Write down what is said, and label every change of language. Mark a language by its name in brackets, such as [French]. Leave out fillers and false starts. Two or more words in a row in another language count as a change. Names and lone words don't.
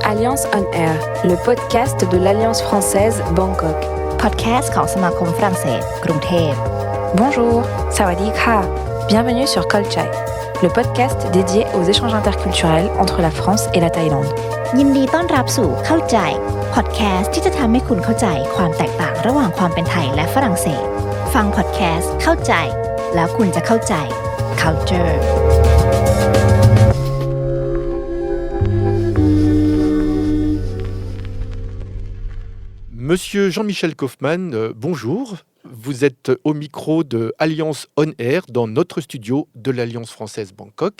[French] Alliance On Air, le podcast de l'Alliance française Bangkok. [Thai] Podcast ของสมาคมฝรั่งเศสกรุงเทพ [French] Bonjour, [Thai] สวัสดีค่ะ. [French] Bienvenue sur Kolchai, le podcast dédié aux échanges interculturels entre la France et la Thaïlande. [Thai] ยินดีต้อนรับสู่เข้าใจพอดแคสต์ที่จะทำให้คุณเข้าใจความแตกต่างระหว่างความเป็นไทยและฝรั่งเศสฟังพอดแคสต์เข้าใจแล้วคุณจะเข้าใจ Culture [French] Monsieur Jean-Michel Kaufmann, bonjour. Vous êtes au micro de Alliance On Air dans notre studio de l'Alliance française Bangkok.